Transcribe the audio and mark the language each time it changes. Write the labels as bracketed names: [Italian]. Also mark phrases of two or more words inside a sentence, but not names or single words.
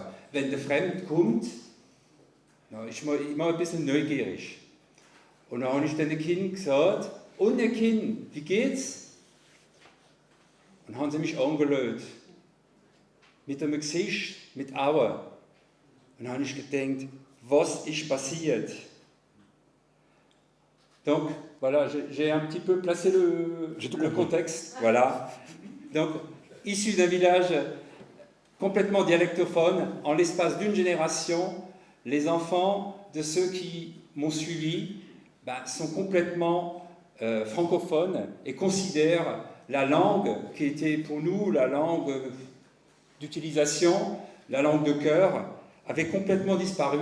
[German] Wenn der Fremde kommt, ist man immer ein bisschen neugierig. Und dann habe ich den Kindern gesagt, und ihr Kind, wie geht's? Und dann haben sie mich angeschaut. Mit einem Gesicht, mit Augen. Und dann habe ich gedacht, was ist passiert? [French] Donc, voilà, j'ai un petit peu placé le contexte. Voilà. Donc, issu d'un village complètement dialectophone, en l'espace d'une génération, les enfants de ceux qui m'ont suivi sont complètement francophones et considèrent la langue qui était pour nous la langue d'utilisation, la langue de cœur, avait complètement disparu.